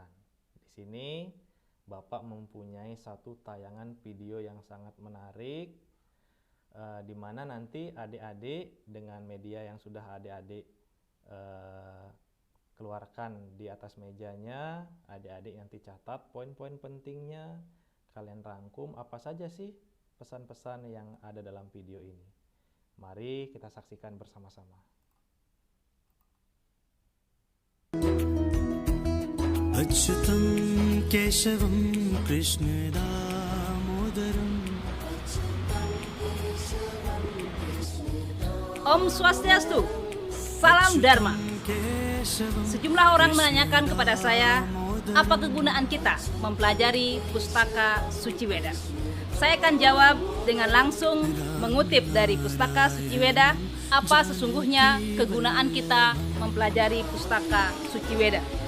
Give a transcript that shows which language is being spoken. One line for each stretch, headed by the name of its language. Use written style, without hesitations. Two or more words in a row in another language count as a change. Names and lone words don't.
Indonesian: Di sini Bapak mempunyai satu tayangan video yang sangat menarik, di mana nanti adik-adik dengan media yang sudah adik-adik keluarkan di atas mejanya, adik-adik nanti catat poin-poin pentingnya, kalian rangkum apa saja sih pesan-pesan yang ada dalam video ini. Mari kita saksikan bersama-sama.
Sanskrit: अच्युतं केशवं कृष्णदामोदरम् ॐ स्वस्त्यस्तु,
Indonesian: Salam Dharma. Sejumlah orang menanyakan kepada saya, apa kegunaan kita mempelajari pustaka suci Weda? Saya akan jawab dengan langsung mengutip dari pustaka suci Weda, apa sesungguhnya kegunaan kita mempelajari pustaka suci Weda.